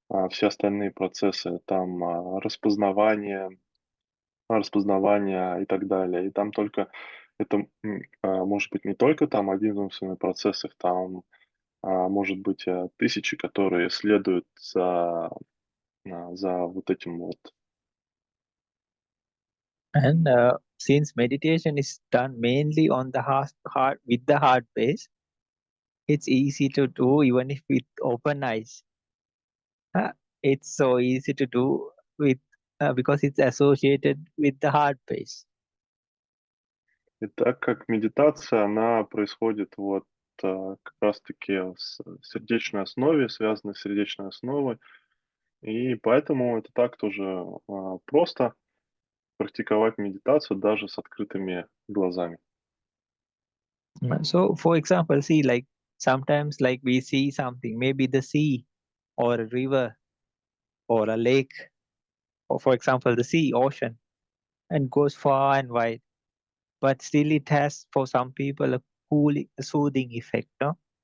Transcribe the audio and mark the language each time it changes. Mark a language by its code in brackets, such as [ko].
[ru] Все остальные процессы, там распознавание и так далее. И там только это может быть не только там один умственный процесс, их там может быть тысячи, которые следуют за вот этим вот. [en] And since meditation is done mainly on the heart with the heart base, it's easy to do even if with open eyes. It's so easy to do with because it's associated with the heart base. [ru] И так как медитация, она происходит вот как раз-таки с сердечной основе, связана с сердечной основой, и поэтому это так тоже просто практиковать медитацию даже с открытыми глазами. [en] So, for example, see, like sometimes, like we see something, maybe the sea or a river or a lake, or for example, the sea, ocean, and goes far and wide. But still, it has for some people a cooling, soothing effect, no?